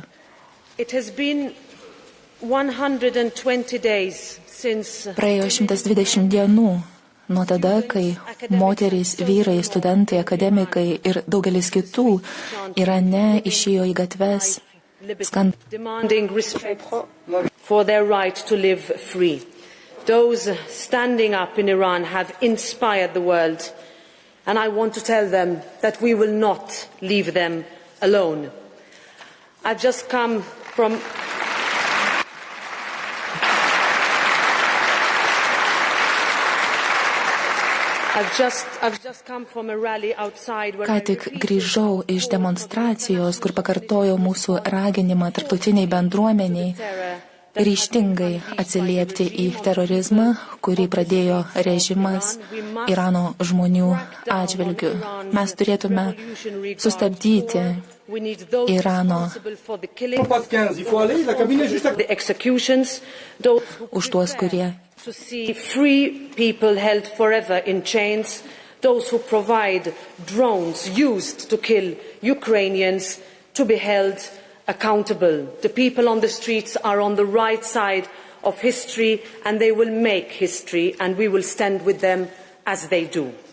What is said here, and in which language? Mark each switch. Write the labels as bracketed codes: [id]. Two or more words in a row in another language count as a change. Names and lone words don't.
[en] It has been 120 days since [lt] Praėjo 120 dienų nuo tada, kai moterys, vyrai, studentai, akademikai ir daugelis kitų Irane išėjo į gatves [en] demanding respect for their right to live free. Those standing up in Iran have inspired the world, and I want to tell them that we will not leave them alone. I've just come from a rally outside where [lt] Ką tik grįžau iš demonstracijos, kur pakartojau mūsų raginimą tarptautiniai bendruomeniai ryžtingai atsiliepti į terorizmą, kurį pradėjo režimas Irano žmonių atžvilgiu. Mes turėtume sustabdyti Irano už tuos, kurie [en] to see free people held forever in chains, those who provide drones used to kill Ukrainians to be held accountable. The people on the streets are on the right side of history, and they will make history, and we will stand with them as they do.